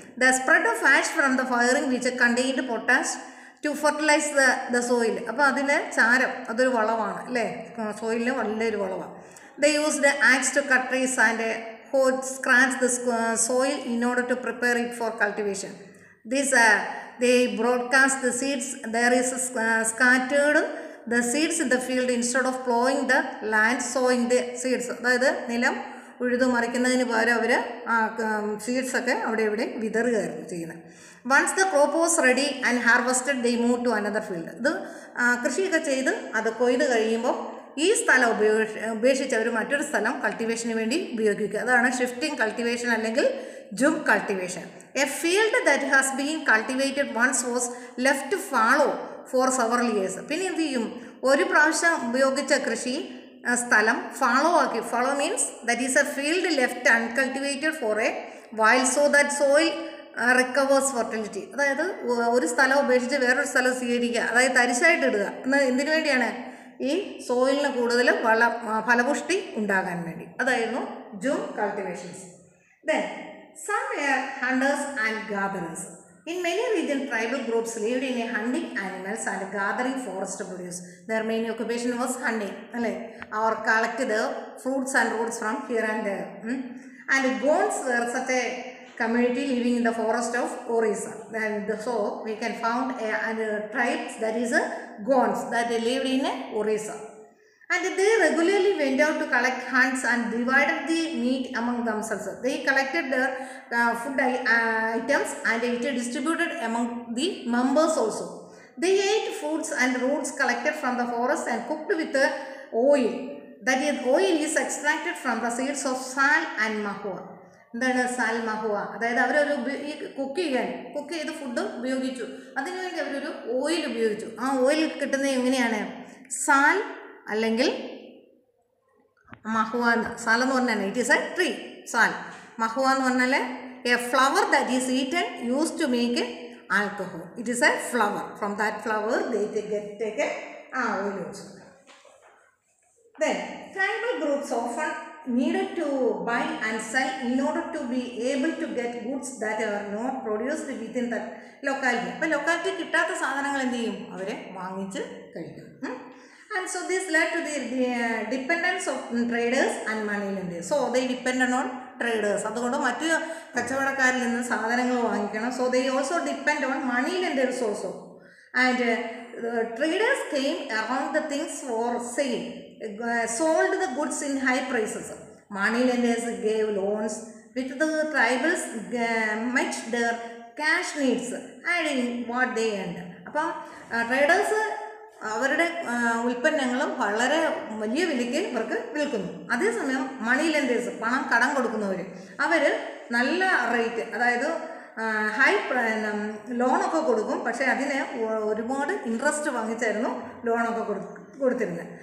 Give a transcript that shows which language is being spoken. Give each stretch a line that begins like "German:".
English: The spread of ash from the firing which contained potash to fertilize the soil.
Malayalam: അപ്പോൾ അതിൽ ചാരം അതൊരു വളമാണ് അല്ലേ, സോയിലിന് വലിയൊരു വളമാണ്.
English: They used the axe to cut trees and scratch the soil in order to prepare it for cultivation. This they broadcast the seeds. There is scattered the seeds in the field instead of plowing the land, sowing the seeds.
Malayalam: അതായത് നിലം ഉഴുതു മറിക്കുന്നതിന് പകരം അവർ സീഡ്സൊക്കെ അവിടെ ഇവിടെ വിതറുകയായിരുന്നു ചെയ്യുന്നത്.
English: Once the crop was ready and harvested they move to another field.
Malayalam: ഇത് കൃഷിയൊക്കെ ചെയ്ത് അത് കൊയ്ത് കഴിയുമ്പോൾ ഈ സ്ഥലം ഉപേക്ഷിച്ച് അവർ മറ്റൊരു സ്ഥലം കൾട്ടിവേഷന് വേണ്ടി ഉപയോഗിക്കുക. അതാണ് ഷിഫ്റ്റിംഗ് കൾട്ടിവേഷൻ അല്ലെങ്കിൽ ജും cultivation.
English: A field that has been cultivated once was left fallow for several years.
Malayalam: പിന്നെ എന്ത് ചെയ്യും, ഒരു പ്രാവശ്യം ഉപയോഗിച്ച കൃഷി സ്ഥലം ഫാളോ ആക്കി.
English: Fallow means that is a field left uncultivated for a while so that soil recovers fertility.
Malayalam: അതായത് ഒരു സ്ഥലം ഉപേക്ഷിച്ച് വേറൊരു സ്ഥലം സ്വീകരിക്കുക, അതായത് തരിശായിട്ട് ഇടുക. എന്തിനു വേണ്ടിയാണ്? ഈ സോയിലിന് കൂടുതൽ ഫലപുഷ്ടി ഉണ്ടാകാൻ വേണ്ടി. അതായിരുന്നു zoom കൾട്ടിവേഷൻസ്.
English: Then some were hunters and gatherers. In many regions, tribal groups lived in a hunting animals and gathering forest produce. Their main occupation was hunting, or collect the fruits and roots from here and there. And Gonds were such a community living in the forest of Orissa. And so we can found a tribes that is a Gonds that lived in Orissa. And they regularly went out to collect hunts and divided the meat among themselves. They collected their food items and it distributed among the members also. They ate fruits and roots collected from the forest and cooked with oil. That is, oil is extracted from the seeds of sal and mahua.
Malayalam: എന്താണ് സാൽ മഹുവ? അതായത് അവരൊരു ഈ cook ചെയ്ത് food ഉപയോഗിച്ചു. അതിനുവേണ്ടി അവരൊരു oil ഉപയോഗിച്ചു. ആ ഓയിൽ കിട്ടുന്നത് എങ്ങനെയാണ്? സാൽ അല്ലെങ്കിൽ മഹുവ. സാൽ എന്ന് പറഞ്ഞാൽ
English: It is a tree.
Malayalam: സാൽ.
English: mahua
Malayalam: എന്ന് പറഞ്ഞാൽ
English: A flower that is eaten use to make alcohol. It is a flower. From that flower they take oil also. Then tribal groups often needed to buy and sell in order to be able to get goods that are not produced within that locality.
Malayalam: അപ്പോൾ locality കിട്ടാത്ത സാധനങ്ങൾ എന്ത് ചെയ്യും? അവരെ വാങ്ങിച്ച് കഴിക്കും.
English: And so this led to the dependence of traders and money lenders. So they depended on traders.
Malayalam: അതുകൊണ്ട് മറ്റ് കച്ചവടക്കാരിൽ നിന്ന് സാധനങ്ങൾ വാങ്ങിക്കണം.
English: So they also depend on money lenders also. And traders came around the things for sale, sold the goods in high prices. Money lenders gave loans with the tribals matched their cash needs, adding what they earned.
Malayalam: അപ്പം traders അവരുടെ ഉൽപ്പന്നങ്ങളും വളരെ വലിയ വിലയ്ക്ക് ഇവർക്ക് വിൽക്കുന്നു. അതേസമയം മണി lenders, പണം കടം കൊടുക്കുന്നവർ, അവർ നല്ല റേറ്റ്, അതായത് ഹൈ ലോണൊക്കെ കൊടുക്കും. പക്ഷേ അതിന് ഒരുപാട് ഇൻട്രസ്റ്റ് വാങ്ങിച്ചായിരുന്നു ലോണൊക്കെ കൊടുത്തിരുന്നത്.